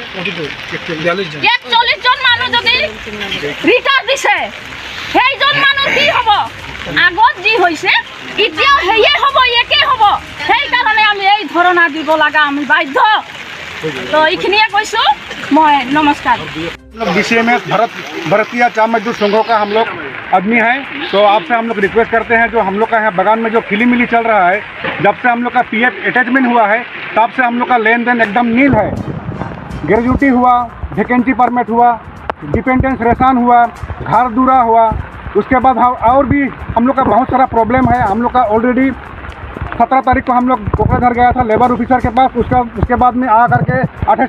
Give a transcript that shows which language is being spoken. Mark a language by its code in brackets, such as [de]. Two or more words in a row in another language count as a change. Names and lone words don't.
[as] 41 জন মানুহ যদি ৰিটাৰ্ন দিছে সেইজন মানুহ কি হ'ব আগত যি হৈছে এতিয়াও হেয়ে হ'ব একে হ'ব সেই কাৰণে আমি এই ধৰণা দিব লাগা আমি বাধ্য তো এইখিনিয়ে কৈছো মই নমস্কাৰ [hi] बीसीएमएस भारतीय चा मजदूर संघों का हम लोग आदमी हैं तो आपसे हम लोग रिक्वेस्ट करते हैं जो हम लोग का यहाँ बगान में जो खिली चल रहा है जब से हम लोग का [en] PF attachment [hi] हुआ है तब से हम लोग का लेन देन एकदम नील है ग्रेजुटी हुआ [en] vacancy permit [hi] हुआ डिपेंडेंस रेसान हुआ घर दूरा हुआ उसके बाद और भी हम लोग का बहुत सारा प्रॉब्लम है हम लोग का ऑलरेडी 17 तारीख को हम लोग कोकराझार गया था [en] labour officer [hi] के पास उसके बाद में आ करके 28